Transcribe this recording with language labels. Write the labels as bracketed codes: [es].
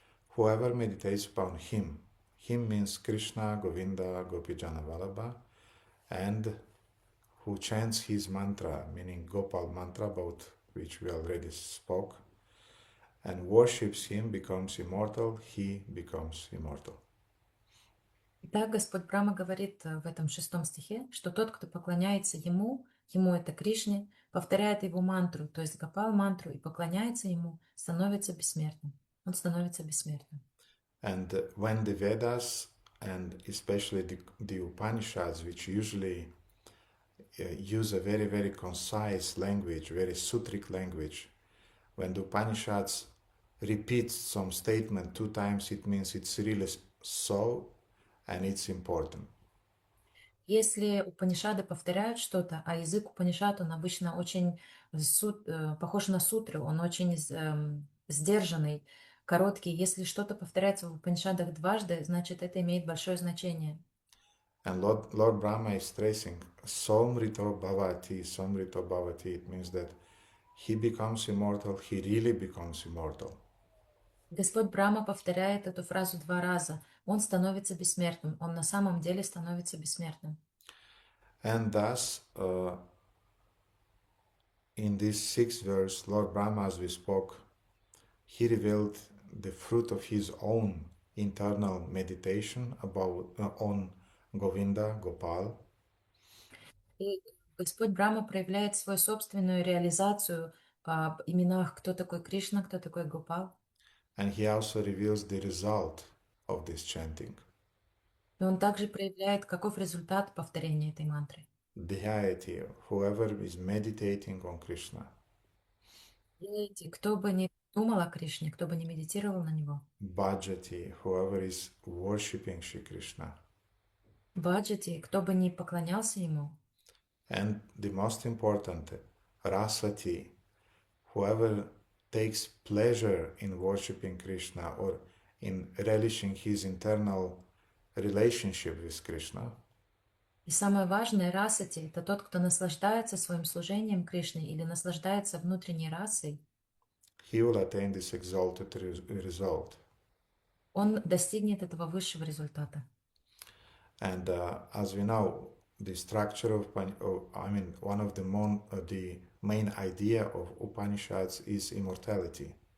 [en] Whoever meditates upon him means Krishna, Govinda, Gopijana Vallabha, and who chants his mantra, meaning Gopal mantra, about which we already spoke, and worships him becomes immortal, he becomes immortal. [ru] Итак, Господь Брахма говорит в этом 6 стихе, что тот, кто поклоняется ему это Кришне, повторяет его мантру, то есть Гопал мантру, и поклоняется ему, становится бессмертным. Он становится бессмертным. [en] And when the Vedas, and especially the Upanishads, which usually use a very, very concise language, very sutric language. When the Upanishads repeat some statement 2 times, it means it's really so and it's important. [ru] Если Упанишады повторяют что-то, а язык Упанишад, он обычно очень похож на сутры, он очень сдержанный, короткий. Если что-то повторяется в Упанишадах дважды, значит, это имеет большое значение. [en] And Lord Brahma is stressing [sa] Somrito Bhavati. [en] It means that he becomes immortal, he really becomes immortal. [ru] Господь Брахма повторяет эту фразу 2 раза. Он становится бессмертным. Он на самом деле становится бессмертным. [en] And thus, in this 6th verse, Lord Brahma, as we spoke, he revealed the fruit of his own internal meditation about on Govinda, Gopal. [ru] И Господь Брахма проявляет свою собственную реализацию об именах, кто такой Кришна, кто такой Гопал. [en] And he also reveals the result of this chanting. [ru] И он также проявляет, каков результат повторения этой мантры. [en] Deity, whoever is meditating on Krishna. [ru] Деяти, кто бы ни думал о Кришне, кто бы ни медитировал на него. [en] Bhajati, whoever is worshipping Shri Krishna. [ru] Баджати, кто бы ни поклонялся ему. [en] And the most important, Rasati, whoever takes pleasure in worshipping Krishna or in relishing his internal relationship with Krishna. [ru] И самое важное, расати, это тот, кто наслаждается своим служением Кришне или наслаждается внутренней расой. [en] He will attain this exalted result. [ru] Он достигнет этого высшего результата. [en] And as we know, the structure of, one of the main idea of Upanishads is immortality.